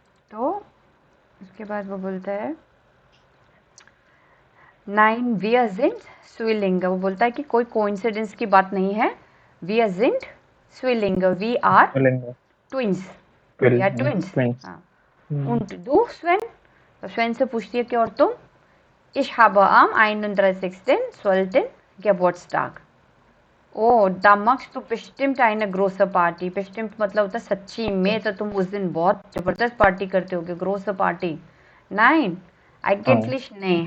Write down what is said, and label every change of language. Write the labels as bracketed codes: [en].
[hi] तो उसके बाद वो बोलता है [de] Nein, wir sind Zwillinge, [hi] वो बोलता है कि कोई कोइंसिडेंस की बात नहीं है। [de] Wir sind Zwillinge, [en] we are twins, we are twins। [hi] हाँ। [de] Und du Sven? [hi] तो Sven से पूछती है कि और तुम? [de] Ich habe am 31.12. Geburtstag। Oh, da machst du bestimmt eine große Party। [hi] bestimmt मतलब होता है सच्ची में, तो तुम उस दिन बहुत जबरदस्त पार्टी करते होगे, [de] große Party। Nein, eigentlich [hi] नहीं।